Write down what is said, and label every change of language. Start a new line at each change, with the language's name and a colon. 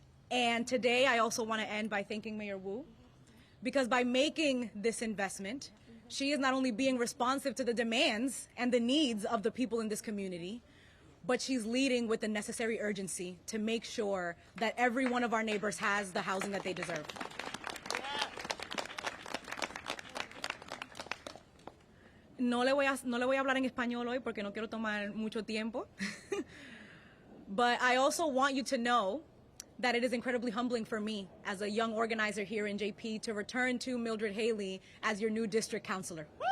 English: And today I also want to end by thanking Mayor Wu, because by making this investment, she is not only being responsive to the demands and the needs of the people in this community, but she's leading with the necessary urgency to make sure that every one of our neighbors has the housing that they deserve.
Spanish: No le voy a hablar en español hoy porque no quiero tomar mucho tiempo.
English: But I also want you to know that it is incredibly humbling for me as a young organizer here in JP to return to Mildred Hailey as your new district councilor.